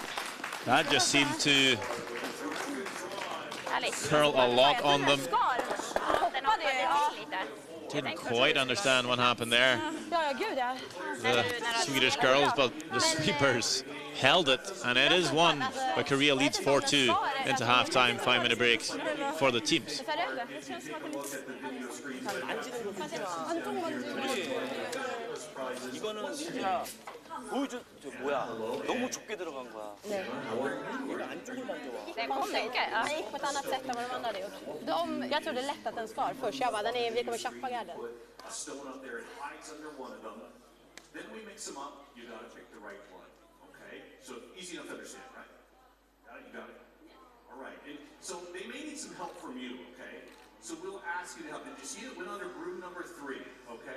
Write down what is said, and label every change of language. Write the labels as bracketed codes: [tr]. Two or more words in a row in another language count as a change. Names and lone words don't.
[en] That just seemed to curl a lot on them. Didn't quite understand what happened there. The Swedish girls, but the sweepers held it, and it is won. But Korea leads 4-2 into halftime, 5-minute breaks for the teams. [ko] 보여준 저 뭐야 너무 좁게 들어간 거야. [sv] Det kom mycket. Han gick på ett annat sätt än vad de andra hade gjort. Jag trodde lätt att den skar först. Jag bara, vi kommer chappa garden. [en] Then we mix them up, you gotta pick the right one, okay? So easy enough to understand, right? Got it, you got it. All right, and so they may need some help from you, okay? So we'll ask you to help. Did you see it went under broom number 3, okay?